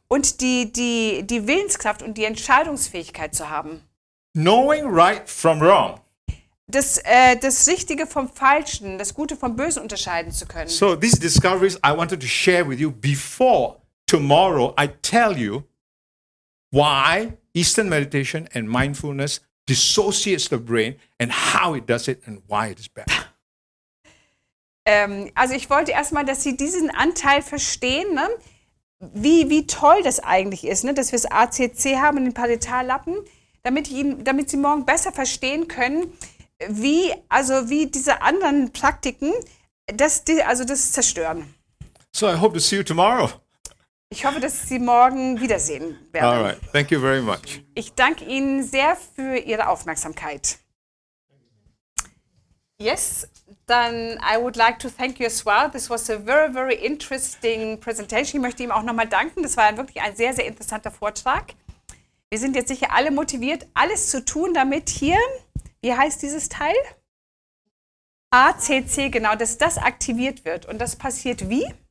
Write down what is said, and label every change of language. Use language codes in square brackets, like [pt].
[de] Und die Willenskraft und die Entscheidungsfähigkeit zu haben. [en] Knowing right from wrong. [de] Das Richtige vom Falschen, das Gute vom Bösen unterscheiden zu können. [en] So these discoveries I wanted to share with you before tomorrow I tell you why Eastern meditation and mindfulness dissociates the brain and how it does it and why it is bad. [de] Also ich wollte erstmal, dass Sie diesen Anteil verstehen, ne? Wie toll das eigentlich ist, ne? Dass wir das ACC haben und den Parietallappen, damit Sie morgen besser verstehen können, wie diese anderen Praktiken das zerstören. [en] So I hope to see you tomorrow. [de] Ich hoffe, dass Sie morgen wiedersehen werden. [en] All right. Thank you very much. [de] Ich danke Ihnen sehr für Ihre Aufmerksamkeit. [en] Yes, then I would like to thank you as well. This was a very, very interesting presentation. [de] Ich möchte ihm auch nochmal danken. Das war wirklich ein sehr, sehr interessanter Vortrag. Wir sind jetzt sicher alle motiviert, alles zu tun, damit hier, wie heißt dieses Teil? ACC, genau, dass das aktiviert wird. Und das passiert wie?